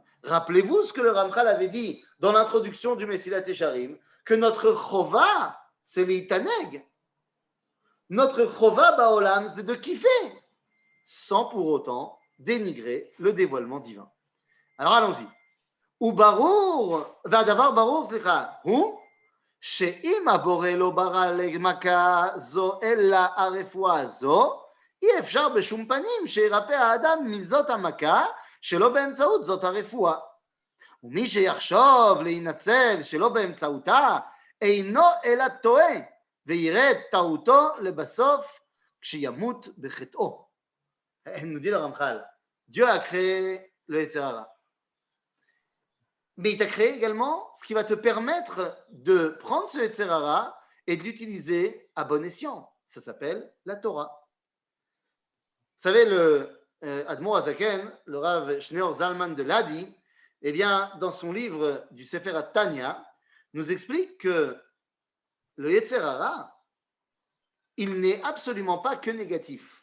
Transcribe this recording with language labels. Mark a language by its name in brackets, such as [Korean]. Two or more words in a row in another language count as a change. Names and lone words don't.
[French] Rappelez-vous ce que le Ramchal avait dit dans l'introduction du Messilat Yesharim, que notre chova, c'est l'itaneg. Notre [Hebrew] חובה בעולם, [French] c'est de kiffer, sans pour autant dénigrer le dévoilement divin. Alors allons-y. [Hebrew] הוא ברור והדבר ברור, slicha, ou שאם הבורא לא ברא למכה זו אלא הרפואה הזו, אי אפשר בשום פנים שירפא האדם מזאת המכה שלא באמצעות זאת הרפואה. ומי שיחשוב להינצל שלא באמצעותה אינו אלא טועה ויראה את טעותו לבסוף כשימות בחטאו. [French] nous dit le Ramchal, Dieu a créé le [Hebrew] יצר הרע. [French] Mais il t'a créé également ce qui va te permettre de prendre ce [Hebrew] יצר הרע [French] et de l'utiliser à bon escient. Ça s'appelle la Torah. Vous savez, le Admor Azaken, le Rav Shneor Zalman de Ladi, eh bien, dans son livre du Sefer Tanya, nous explique que le [Hebrew] יצר הרע, [French] il n'est absolument pas que négatif.